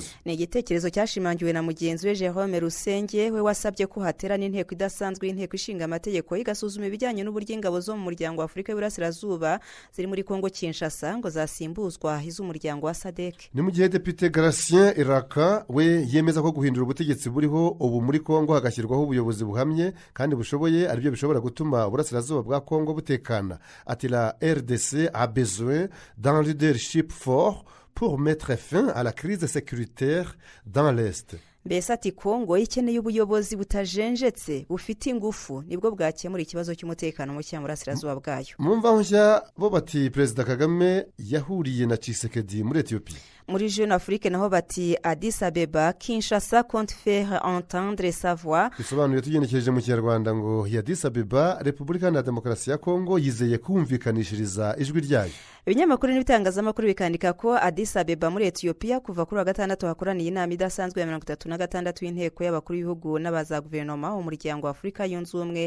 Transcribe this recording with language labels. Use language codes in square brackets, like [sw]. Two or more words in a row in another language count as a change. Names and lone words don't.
[rw] Ni igitekerezo cyashimangiwe na mugenzi we Jerome Rusenge, we wasabye ko haterana inteko idasanzwe y'inteko ishinga amategeko igasuzuma ibijyanye n'uburyo ingabo zo mu muryango wa Afurika y'Iburasirazuba ziri muri Kongo Kinshasa ngo zasimbuzwa iz'umuryango wa SADC. Ni mu gihe Depite Gratien Iraka we yemeza ko guhindura ubutegetsi buriho ubu muri Kongo hagashyirwaho ubuyobozi buhamye kandi bushoboye aribyo bishobora gutuma uburasirazuba bwa Kongo butekana. [fr] Ati la RDC a besoin d'un leadership fort pour mettre fin à la crise sécuritaire dans l'Est. [rw] Mbese ati Kongo ikeneye ubuyobozi butajenjetse bufite ingufu nibwo bwakemura ikibazo cy'umutekano muke mu burasirazuba bwayo. Mu mvaho nshya bo bati Perezida Kagame yahuriye na Tshisekedi muri Ethiopia. Muri Jeune Afrique naho bati [fr] Addis Abeba Kinshasa compte faire entendre sa voix. [rw] Bisobanuye tugenekereje mu Kinyarwanda ngo Addis Abeba Repubulika na Demokarasi ya Kongo yizeye kumvikanishiriza ijwi ryayo. Ibinyamakuru n'ibitangazamakuru bikandika ko Addis Abeba muri Ethiopia kuva kuri wa gatandatu hakoraniye inama idasanzwe ya 36 y'inteko y'abakuru b'ibihugu n'abaza guverinoma umuryango wa Afurika yunze ubumwe.